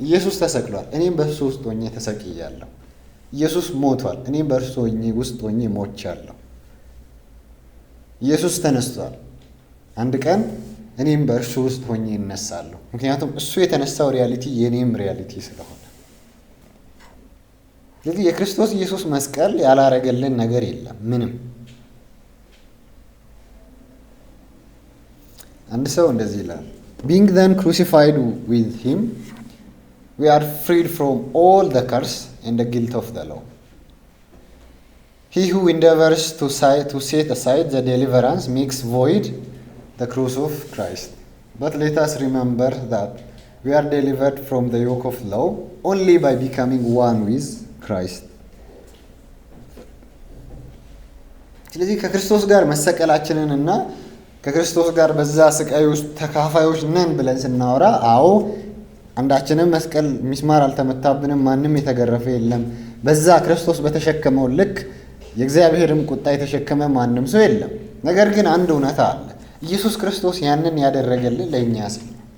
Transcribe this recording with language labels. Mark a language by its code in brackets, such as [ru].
[am] ኢየሱስ ተሰቅሏል፣ እኔም በእርሱ ውስጥ ሆኜ ተሰቅያለሁ። ኢየሱስ ሞቷል፣ እኔም በእርሱ ውስጥ ሆኜ ሞቻለሁ። ኢየሱስ ተነስቷል፣ አንድ ቀን እኔም በእርሱ ውስጥ ሆኜ እነሳለሁ። ምክንያቱም እሱ የተነሳው ሪያሊቲ የእኔም ሪያሊቲ ስለሆነ። ስለዚህ የክርስቶስ ኢየሱስ መስቀል ያላረገልን ነገር የለም ምንም። አንድ ሰው እንደዚህ ይላል፣ [en] being then crucified with him, we are freed from all the curse and the guilt of the law. He who endeavors to set aside the deliverance makes void the cross of Christ. But let us remember that we are delivered from the yoke of law only by becoming one with Christ. [am] ስለዚህ ከክርስቶስ ጋር መሰቀላችንን እና ከክርስቶስ ጋር በዛ ስቃይ ውስጥ ተካፋዮች ነን ብለን ስናወራ፣ አዎ አንዳችንም መስቀል ሚስማር አልተመታብንም፣ ማንም የተገረፈ የለም። በዛ ክርስቶስ በተሸከመው ልክ የእግዚአብሔርም ቁጣ የተሸከመ ማንም ሰው የለም። ነገር ግን አንድ እውነታ አለ። ኢየሱስ ክርስቶስ ያንን ያደረገልን ለእኛ ሲል